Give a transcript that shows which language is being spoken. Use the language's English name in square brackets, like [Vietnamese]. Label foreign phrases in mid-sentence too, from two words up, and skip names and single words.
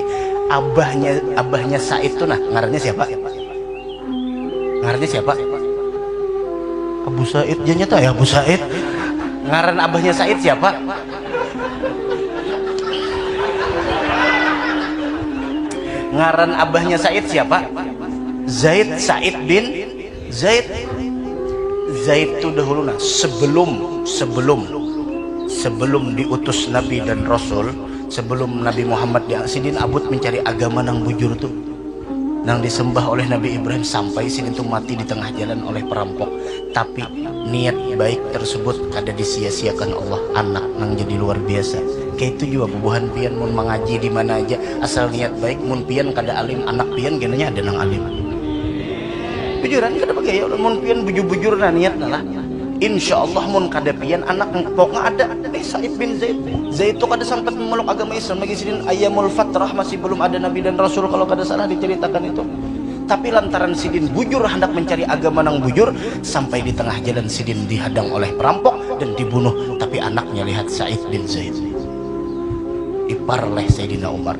[Banjar] Abahnya Said tuh nah ngarannya siapa? Abu Said dia nyata ya Abu Said. Ngaran abahnya Said siapa? Ngaran abahnya Said siapa? Said bin Zaid. Zaid itu dahulu nah sebelum diutus Nabi dan Rasul, sebelum Nabi Muhammad sidin abut mencari agama nang bujur tuh, nang disembah oleh Nabi Ibrahim sampai sidin tuh mati di tengah jalan oleh perampok. Tapi niat baik tersebut kada disia-siakan Allah, anak nang jadi luar biasa. Kayak itu juga bubuhan pian mun mengaji di mana aja asal niat baik, mun pian kada alim anak pian genanya ada nang alim. Bujuran kada pakai ya mun pian bujur-bujur na niat lah. Insyaallah mun kada pian anak pokoknya ada. Said bin Zaid. Zaid itu kada sempat memeluk agama Islam lagi sidin [Arabic] ayamul fatrah, [Banjar] masih belum ada Nabi dan Rasul kalau kada salah diceritakan itu. Tapi lantaran sidin bujur hendak mencari agama nang bujur, sampai di tengah jalan sidin dihadang oleh perampok dan dibunuh. Tapi anaknya lihat Said bin Zaid. Ipar leh Sayyidina Umar.